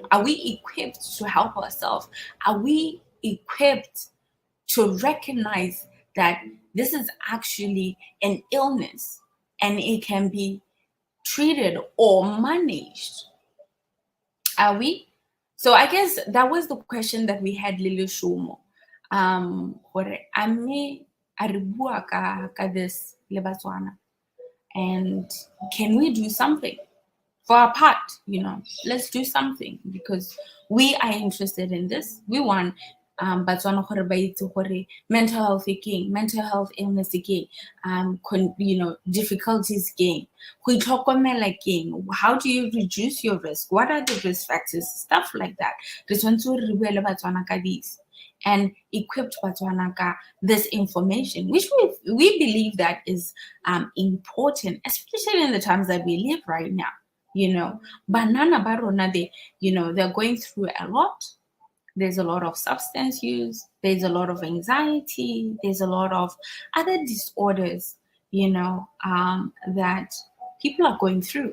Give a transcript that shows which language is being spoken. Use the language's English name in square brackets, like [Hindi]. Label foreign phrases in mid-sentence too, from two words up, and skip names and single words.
[English] Are we equipped to help ourselves? Are we equipped to recognize that this is actually an illness and it can be treated or managed? Are we? So I guess that was the question that we had, Lily Shumo. [Tswana] Hore ame a re bua ka this le Batswana, [English] and can we do something for our part? Let's do something, because we are interested in this. We want Batswana [Tswana] gore ba itse gore [English] mental health again, mental health illness again, difficulties again, [Tswana] go itlhokomela [English] again. How do you reduce your risk? What are the risk factors? Stuff like that. [Tswana] Re tshwanetse gore re bue le Batswana ka [English] this and equipped Batswana ka this information, which we believe that is important, especially in the times that we live right now. [Tswana] Banana barona, [English] they're going through a lot. There's a lot of substance use, there's a lot of anxiety, there's a lot of other disorders, that people are going through.